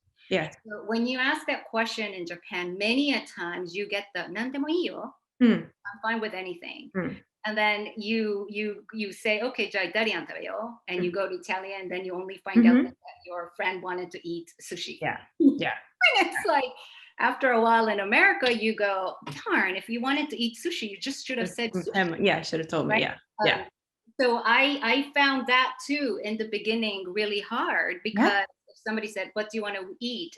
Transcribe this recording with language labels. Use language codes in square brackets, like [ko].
[en] So when you ask that question in Japan, many a times you get the [ja] 何でもいいよ. [en] I'm fine with anything. And then you say, okay, [ja] じゃあイタリアン食べよう. [en] And you go to Italian, then you only find out that your friend wanted to eat sushi. And it's like, after a while in America, you go, darn, if you wanted to eat sushi, you just should have said sushi. Should have told me. So I found that too in the beginning really hard, because if somebody said, what do you want to eat?